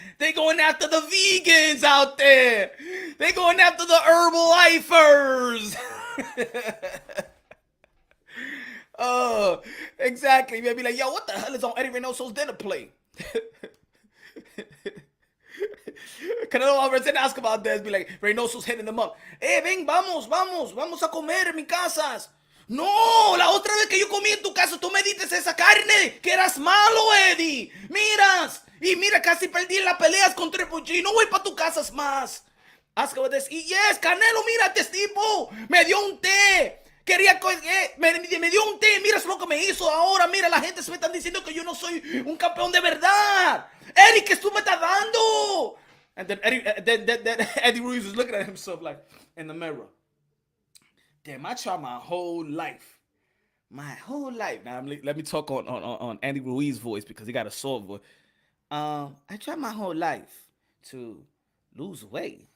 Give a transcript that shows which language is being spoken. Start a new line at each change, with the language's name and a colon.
English: They going after the vegans out there. They going after the Herbalifers. Oh, exactly. Maybe like, yo, what the hell is on Eddy Reynoso's dinner plate? Canelo Alvarez and ask about this. Be like, Reynoso's hitting them up.
Spanish: Ven, vamos a comer en mi casa. No, la otra vez que yo comí en tu casa, tú me diste esa carne, que eras malo, Eddy. Miras, y mira, casi perdí las peleas con Triple G. No voy para tu casa más.
English: Ask about this.
Spanish: Y yes, Canelo, mira, este tipo me dio un té. Me dio un té, mira lo que me hizo ahora, mira, la gente se me están diciendo que yo no soy un campeón de verdad. Eddy, ¿qué tú me estás dando?
English: And then Eddy Ruiz was looking at himself like in the mirror. Damn, I tried my whole life. Now let me talk on Eddy Ruiz's voice because he got a soft voice. I tried my whole life to lose weight.